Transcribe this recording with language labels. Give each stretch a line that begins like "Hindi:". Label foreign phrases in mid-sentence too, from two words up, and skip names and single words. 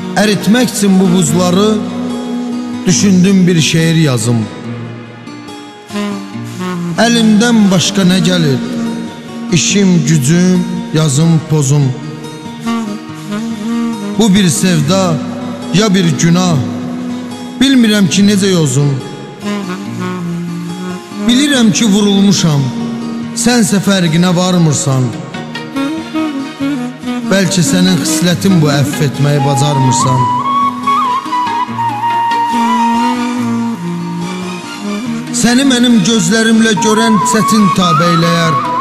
Turkish: eritmek için bu buzları düşündüm, bir şiir yazım. Elimden başka ne gelir? İşim, gücüm, yazım, pozum. Bu bir sevda ya bir günah,
Azerbaijani: bilmirəm ki necə yozum. Bilirəm ki vurulmuşam, sənsə fərqinə varmırsan. Bəlkə sənin xislətin bu, əff etməyi bacarmırsan. Səni mənim gözlərimlə görən çətin tab eyləyər.